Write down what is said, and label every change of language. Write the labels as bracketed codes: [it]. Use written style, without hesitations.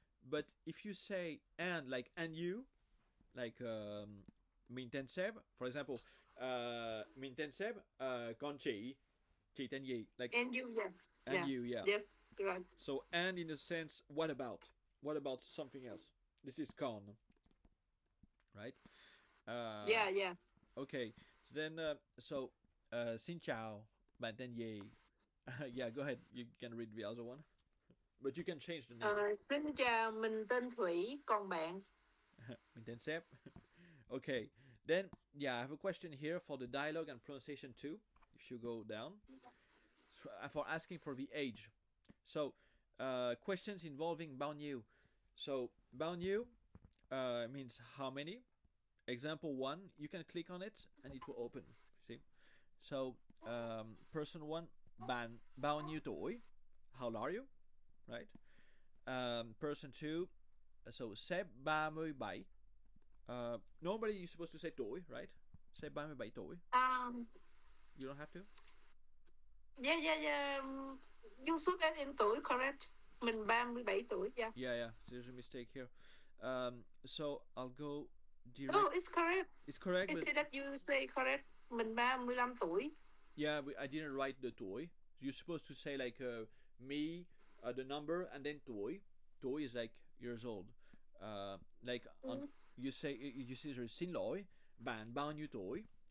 [en] But if you say and, like and you, like [vi] mình tên sếp, [en] for example, [vi] mình tên sếp, con chị tên gì? [en] Like And you, yeah. and Yeah. you, yeah. Yes, right. So and in a sense, what about? What about something else? This is con, right? Yeah, yeah. Okay. [vi] So then, xin chào, bạn tên gì? [en] Yeah, go ahead. You can read the other one, but you can change the name. [vi] Xin chào, mình tên Thủy, còn bạn? Mình tên Sếp. Okay. [en] Then, yeah, I have a question here for the dialogue and pronunciation too. If you go down, for asking for the age. So, questions involving bao nhiêu. So, bao nhiêu means how many. Example 1, you can click on it and it will open. See? So, person 1, [vi] bạn bao nhiêu tuổi? [en] How old are you? Right? Person 2, so sếp 37. Normally you're supposed to say tuổi, right? Sếp 37 tuổi. You don't have to? Yeah. You should add in tuổi, correct? [vi] Mình 37 tuổi, yeah. [en] Yeah. There's a mistake here. So I'll go direct. Oh, it's correct. It's correct. I see that you say correct. [vi] Mình 35 tuổi. [en] Yeah, I didn't write the tuổi. You're supposed to say like me, the number, and then tuổi. Tuổi is like years old. Like you say there's [vi] xin lỗi, bạn bao nhiêu tuổi?